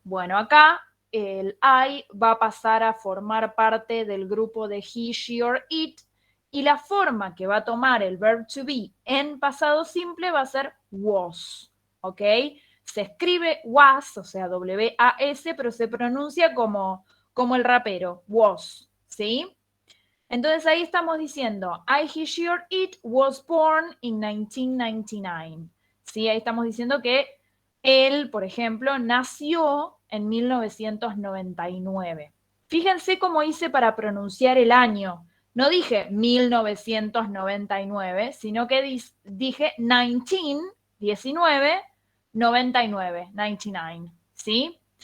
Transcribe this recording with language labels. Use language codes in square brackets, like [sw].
[es] Bueno, acá el I va a pasar a formar parte del grupo de [en] he, she or it, [es] y la forma que va a tomar el verb to be en pasado simple va a ser was, ¿ok? Se escribe was, o sea, W-A-S, pero se pronuncia como el rapero, was, ¿sí? Entonces ahí estamos diciendo, [en] I, he, she or it was born in 1999. [es] ¿Sí? Ahí estamos diciendo que él, por ejemplo, nació en 1999. Fíjense cómo hice para pronunciar el año. No dije 1999, sino que dije 19, 99, 99, ¿sí?